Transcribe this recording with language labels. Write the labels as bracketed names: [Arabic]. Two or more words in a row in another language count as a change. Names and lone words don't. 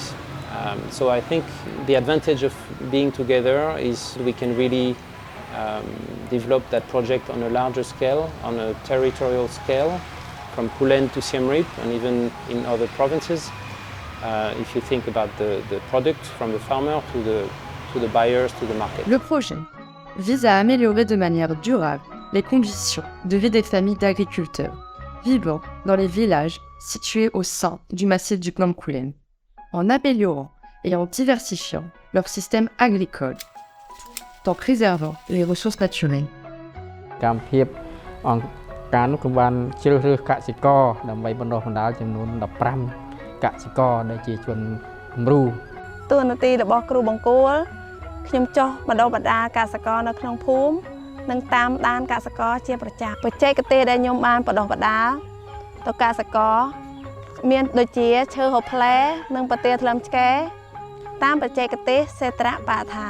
[English] So I think the advantage of being together is we can really develop that project on a larger scale, on a territorial scale, from Kulen to Siem Reap and even in other provinces. If you think about the product from the farmer to the buyers, to the market. [French] Le projet vise à améliorer de manière durable les conditions de vie des familles d'agriculteurs vivant dans les villages situés au sein du massif du Phnom Kulen, en améliorant et en diversifiant leur système agricole, tout en préservant les ressources naturelles. [Khmer] កម្មភាពអង្គការនោះក៏បានជ្រើសរើសកសិករដើម្បីបណ្ដុះបណ្ដាលចំនួន15កសិករដែលជាជនគំរូ តួនាទីរបស់គ្រូបង្គោលខ្ញុំចុះបណ្ដុះបណ្ដាលកសិករនៅក្នុងភូមិនិងតាមដានកសិករជាប្រចាំបច្ចេកទេសដែលខ្ញុំបានបណ្ដុះបណ្ដាលទៅកសិករមានដូចជាឈើហូបផ្លែនិងប្រទាលថ្លឹមឆ្កែតាមបច្ចេកទេសសេត្រៈបរិស្ថាន